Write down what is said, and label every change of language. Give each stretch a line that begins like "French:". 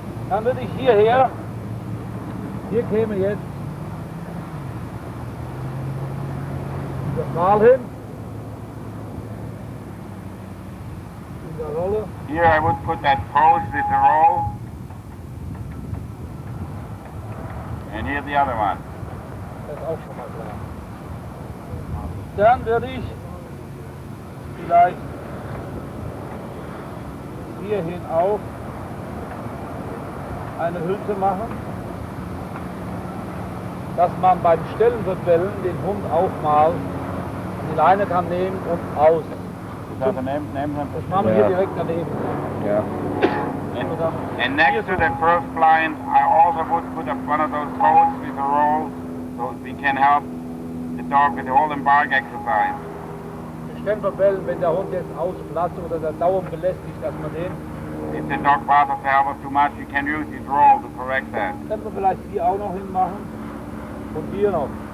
German: Dann würde ich hierher, hier käme jetzt das Mal hin, in der Rolle.
English: Here I would put that post with the roll. And here's the other one.
German: Das ist auch schon mal klar. Dann würde ich vielleicht hierhin auch eine Hülse machen, dass man beim Stellenverbellen den Hund auch mal an die Leine kann nehmen und aus. Das machen wir hier direkt daneben.
English: Yeah. And next to the first blind, I also would put up one of those posts with a roll so we can help the dog with the hold and bark exercise.
German: Die Stellenverbellen, wenn der Hund jetzt ausplatzt oder der dauernd belästigt, dass man den.
English: If the dog bothers the helper too much, you can use his roll to correct that.
German: Können wir vielleicht hier auch noch hinmachen und hier noch.